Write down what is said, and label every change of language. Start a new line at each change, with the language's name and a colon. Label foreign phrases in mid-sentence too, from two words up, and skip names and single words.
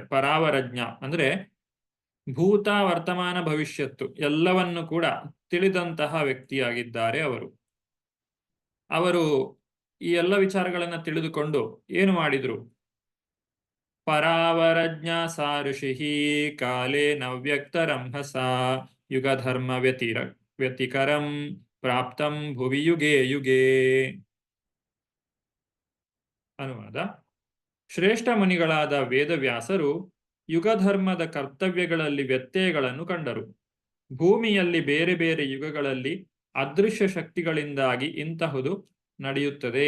Kannada: ಪರಾವರಜ್ಞ ಅಂದ್ರೆ ಭೂತ, ವರ್ತಮಾನ, ಭವಿಷ್ಯತ್ತು ಎಲ್ಲವನ್ನು ಕೂಡ ತಿಳಿದಂತಹ ವ್ಯಕ್ತಿಯಾಗಿದ್ದಾರೆ ಅವರು ಈ ಎಲ್ಲ ವಿಚಾರಗಳನ್ನ ತಿಳಿದುಕೊಂಡು ಏನು ಮಾಡಿದ್ರು?
Sanskrit: ಪರಾವರಜ್ಞ ಸಾ ಋಷಿಃ ಕಾಲೇ ನವ್ಯಕ್ತರಂಹಸ ಯುಗಧರ್ಮ ವ್ಯತಿಕರಂ ಪ್ರಾಪ್ತಂ ಭುವಿ ಯುಗೇ ಯುಗೇ.
Kannada: ಅನುವಾದ: ಶ್ರೇಷ್ಠ ಮುನಿಗಳಾದ ವೇದವ್ಯಾಸರು ಯುಗಧರ್ಮದ ಕರ್ತವ್ಯಗಳಲ್ಲಿ ವ್ಯತ್ಯಯಗಳನ್ನು ಕಂಡರು. ಭೂಮಿಯಲ್ಲಿ ಬೇರೆ ಬೇರೆ ಯುಗಗಳಲ್ಲಿ ಅದೃಶ್ಯ ಶಕ್ತಿಗಳಿಂದಾಗಿ ಇಂತಹುದು ನಡೆಯುತ್ತದೆ.